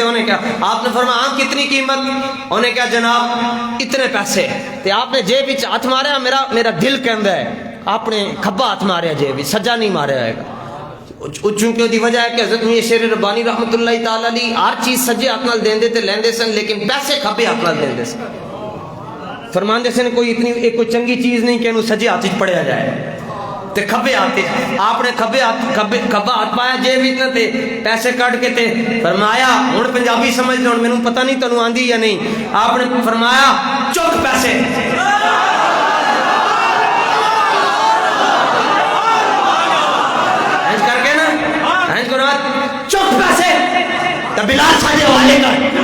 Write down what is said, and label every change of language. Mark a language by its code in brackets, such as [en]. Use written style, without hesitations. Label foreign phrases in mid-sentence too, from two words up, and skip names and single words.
[ur] انہیں کیا آپ نے فرمایا ہاں کتنی قیمت؟ انہیں کیا جناب اتنے پیسے. [pa] تے آپ نے جیب وچ ہاتھ ماریا، میرا دل کہندا ہے آپ نے کھبا ہاتھ ماریا جیب وچ، سجا نہیں ماریا ہے گا. چونکہ دی وجہ ہے کہ حضرت میاں شیر ربانی رحمت اللہ تعالی علیہ ہر چیز سجے ہاتھ نال دیندے تے لیندے سن، لیکن پیسے کھبے ہاتھ نال دیندے سن. فرماندے سن کوئی اتنی کوئی چنگی چیز نہیں کہ انہوں سجے ہاتھ وچ پڑیا جائے تے کھبے ہاتھ. آپ نے کھبا ہاتھ پایا جیب وچ تے پیسے کٹ کے تے فرمایا، ہن پنجابی سمجھ لو، مینوں پتہ نہیں تانوں آندی یا نہیں، آپ نے فرمایا چک پیسے. کر کے نا چک پیسے تو بلال ساڈے حوالے کر.